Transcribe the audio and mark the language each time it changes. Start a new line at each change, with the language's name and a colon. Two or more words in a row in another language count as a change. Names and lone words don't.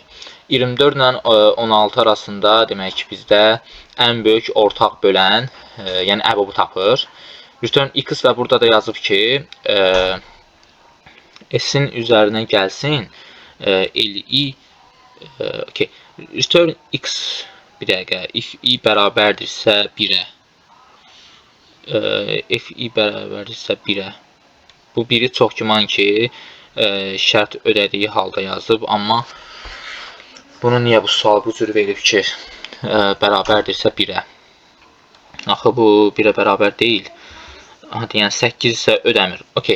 Azerbaijani: 24 ilə 16 arasında demək ki, bizdə ən böyük ortaq bölən, yəni əbəbu tapır.
English: Return x
Azerbaijani: və burada da yazıb ki, s-in üzərinə gəlsin li, okay.
English: Return x,
Azerbaijani: bir dəqiqə,
English: if i
Azerbaijani: bərabərdirsə 1-ə,
English: if i
Azerbaijani: bərabərdirsə 1-ə, bu 1-i çox güman ki, şərt ödədiyi halda yazıb, amma bunu niyə bu sual bu cür verib ki, bərabərdirsə 1-ə? Axı bu 1-ə bərabər deyil. Yəni 8 isə ödəmir. Okay.